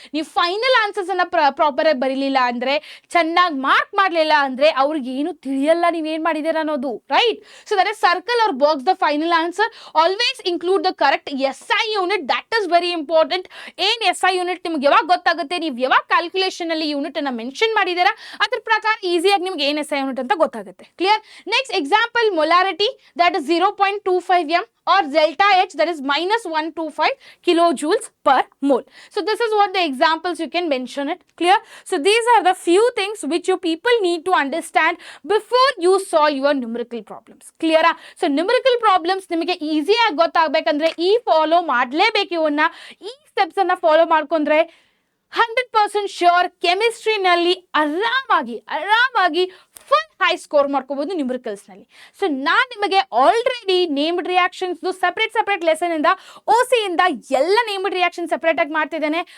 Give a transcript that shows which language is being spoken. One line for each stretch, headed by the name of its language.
Kannada: ನೀವು final answers ಅನ್ನ proper ಆಗಿ ಬರೀಲಿಲ್ಲ ಅಂದ್ರೆ, ಚೆನ್ನಾಗಿ ಮಾರ್ಕ್ ಮಾಡಲಿಲ್ಲ ಅಂದ್ರೆ ಅವ್ರಿಗೆ ಏನು ತಿಳಿಯಲ್ಲ ನೀವೇನ್ ಮಾಡಿದ್ದೀರಾ ಅನ್ನೋದು, right?
English: So that is circle or box the final answer. Always include the correct SI unit, that is very important.
Kannada: ಏನ್ SI ಯೂನಿಟ್ ನಿಮ್ಗೆ ಯಾವಾಗ ಗೊತ್ತಾಗುತ್ತೆ, ನೀವು ಯಾವಾಗ ಕ್ಯಾಲ್ಕುಲೇಷನ್ ಅಲ್ಲಿ ಯೂನಿಟ್ ಅನ್ನ ಮೆನ್ಷನ್ ಮಾಡಿದ್ದೀರಾ ಅದ್ರ ಪ್ರಕಾರ ಈಸಿಯಾಗಿ ನಿಮ್ಗೆ ಏನ್ SI ಯೂನಿಟ್ ಅಂತ ಗೊತ್ತಾಗುತ್ತೆ, clear?
English: Next example, molarity that is 0.25 m or delta H that is -125 kilojoules per mole. So this is what the examples you can mention it, clear? So these are the few things which you people need to understand before you solve your numerical problems, clear? So numerical problems
Kannada: ನಿಮಗೆ easy ಆಗಿ ಗೊತ್ತಾಗಬೇಕಂದ್ರೆ ಈ follow ಮಾಡಲೇಬೇಕು. ಇವನ್ನ ಈ steps ಅನ್ನ follow ಮಾಡ್ಕೊಂಡ್ರೆ 100% sure ಕೆಮಿಸ್ಟ್ರಿನಲ್ಲಿ ಆರಾಮಾಗಿ full high score ಮಾಡ್ಕೋಬಹುದು ನ್ಯೂಮರಿಕಲ್ಸ್ ನಲ್ಲಿ. ಸೊ ನಾನು ನಿಮಗೆ already named reactions separate lesson ಇಂದ OC ಇಂದ ಎಲ್ಲ ನೇಮ್ಡ್ ರಿಯಾಕ್ಷನ್ ಸೆಪರೇಟ್ ಆಗಿ ಮಾಡ್ತಿದ್ದೇನೆ.